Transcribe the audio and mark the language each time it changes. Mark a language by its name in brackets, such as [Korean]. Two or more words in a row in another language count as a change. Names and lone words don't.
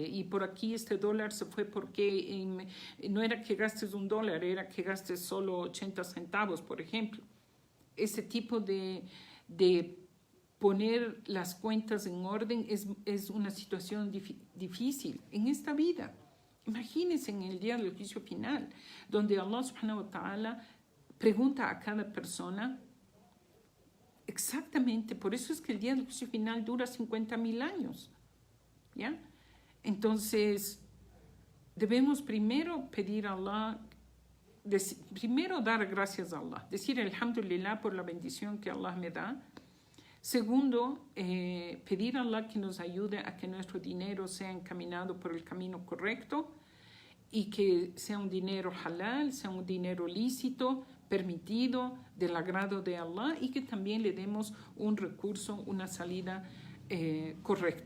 [Spanish] Y por aquí este dólar se fue porque no era que gastes $1, era que gastes solo 80 centavos, por ejemplo. Ese tipo de poner las cuentas en orden es una situación difícil en esta vida. Imagínense en el día del juicio final, donde Allah [Arabic] سبحانه وتعالى [Spanish] pregunta a cada persona exactamente. Por eso es que el día del juicio final dura 50.000 años. ¿Ya? Entonces, debemos primero pedir a Allah, primero dar gracias a Allah, decir alhamdulillah por la bendición que Allah me da. Segundo, pedir a Allah que nos ayude a que nuestro dinero sea encaminado por el camino correcto y que sea un dinero halal, sea un dinero lícito, permitido, del agrado de Allah, y que también le demos un recurso, una salida correcta.